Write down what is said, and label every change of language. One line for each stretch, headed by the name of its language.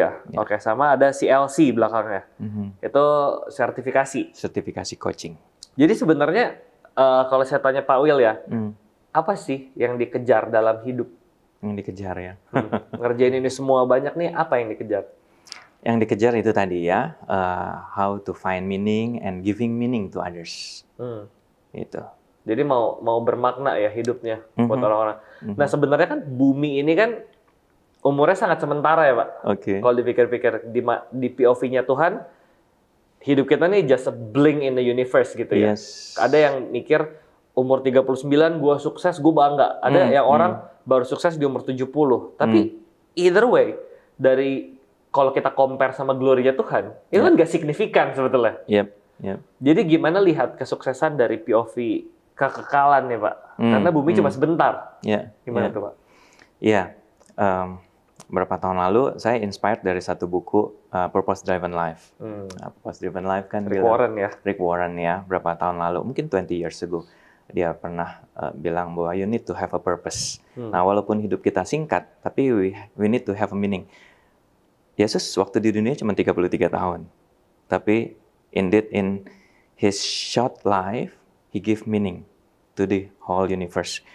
Indonesian: Australia. Sama ada CLC belakangnya. Itu sertifikasi. Sertifikasi coaching. Jadi sebenarnya kalau saya tanya Pak Will ya, apa sih yang dikejar dalam hidup? Yang dikejar ya. Ngerjain ini semua banyak nih, apa yang dikejar? Yang dikejar itu tadi ya,
English: how to find meaning and giving meaning to others.
Indonesian: Itu. Jadi mau bermakna ya hidupnya buat orang-orang. Nah sebenarnya kan bumi ini kan umurnya sangat sementara ya Pak. Kalau dipikir-pikir di POV-nya Tuhan, hidup kita nih
English: just a blink in the universe
Indonesian: gitu ya. Ada yang mikir umur 39 gue sukses, gue bangga. Ada yang orang baru sukses di umur 70. Tapi
English: either way,
Indonesian: dari kalau kita compare sama glory-nya Tuhan, itu kan nggak signifikan sebetulnya. Jadi gimana lihat kesuksesan dari POV kekekalan ya Pak? Karena bumi cuma sebentar. Gimana tuh Pak? Iya. Beberapa tahun lalu saya inspired dari satu buku Purpose Driven Life. Purpose Driven Life kan Rick Warren ya. Berapa tahun lalu, mungkin
English: 20 years ago,
Indonesian: dia pernah bilang bahwa
English: you need to have a purpose.
Indonesian: Nah, walaupun hidup kita singkat, tapi
English: we need to have a meaning.
Indonesian: Yesus waktu di dunia cuma 33 tahun.
English: Tapi indeed in his short life, he give meaning to the whole universe.